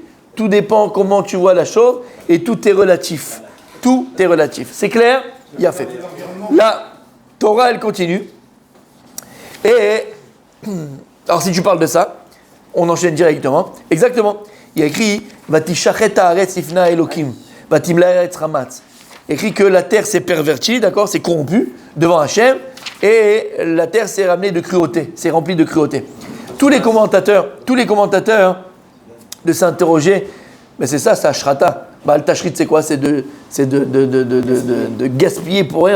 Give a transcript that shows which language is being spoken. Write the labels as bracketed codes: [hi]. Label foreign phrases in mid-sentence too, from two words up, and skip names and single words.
[fr] Tout dépend comment tu vois la chose et tout est relatif. Tout est relatif. C'est clair? Il a fait. La Torah, elle continue. Et, alors si tu parles de ça, on enchaîne directement. Exactement. Il y a écrit, [he] ותשחת הארץ לפני אלוקים, ותמלא ארץ חמס. [fr] Écrit que la terre s'est pervertie, d'accord, c'est corrompu devant Hachem, et la terre s'est ramenée de cruauté, s'est remplie de cruauté. Tous les commentateurs de s'interroger, mais c'est ça, c'est Ashrata. Le tashrit, c'est quoi? C'est de gaspiller pour rien.